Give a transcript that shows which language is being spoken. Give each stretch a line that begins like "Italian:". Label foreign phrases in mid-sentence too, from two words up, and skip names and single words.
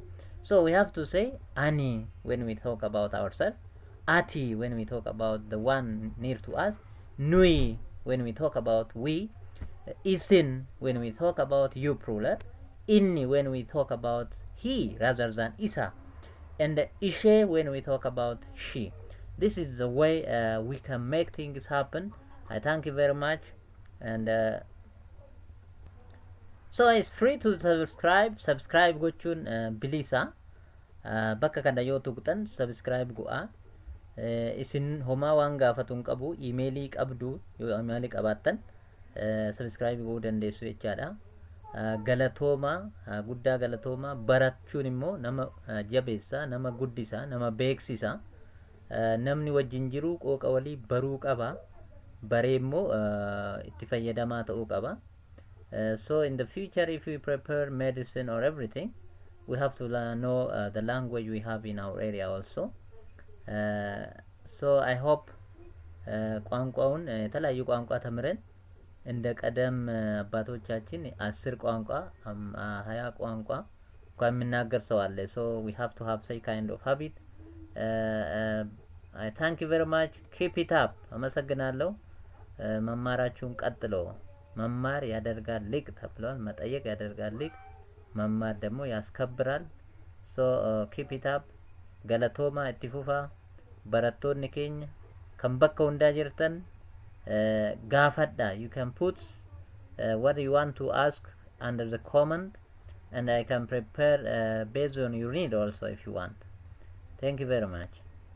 English: So we have to say ani when we talk about ourselves, ati when we talk about the one near to us, nui when we talk about we, isin when we talk about you plural, inni when we talk about he rather than isa, and ishe when we talk about she. This is the way we can make things happen I thank you very much, and so it's free to subscribe
Oromo: gochuun bilisa. Bakka kana yoo tuqxan subscribe go'a. Isin homaa waan gaafatuun qabu iimeelii qabdu yoo iimeelii qabaattan subscribe go'uu dandeessu jechaadha. Galatooma guddaa galatooma barachuun immoo nama jabeessa, nama guddisa, nama beeksisa. Namni wajjin jiru qooqa walii baruu qaba. Baree immoo itti fayyadamaa ta'uu qaba.
English: So in the future, if we prepare medicine or everything, we have to know the language we have in our area also. So I hope
Amharic: ቋንቋውን የተለያዩ ቋንቋ ተምረን እንደ ቀደም አባቶቻችን 10 ቋንቋ 20 ቋንቋ እንኳን የሚናገር ሰው አለ።
English: So we have to have such kind of habit. I thank you very much. Keep it up.
Amharic: አመሰግናለሁ። መማራችሁን ቀጥሎ። መማር ያደርጋል ሊቅ ተብሏል። መጠየቅ ያደርጋል ሊቅ፣ መማር ደግሞ ያስከብራል።
English: So keep it up.
Oromo: Galatooma itti fufa. Barattoonni keenya kan bakka hundaa jirtan gaafadha.
English: You can put what you want to ask under the comment, and I can prepare based on your need also if you want. Thank you very much.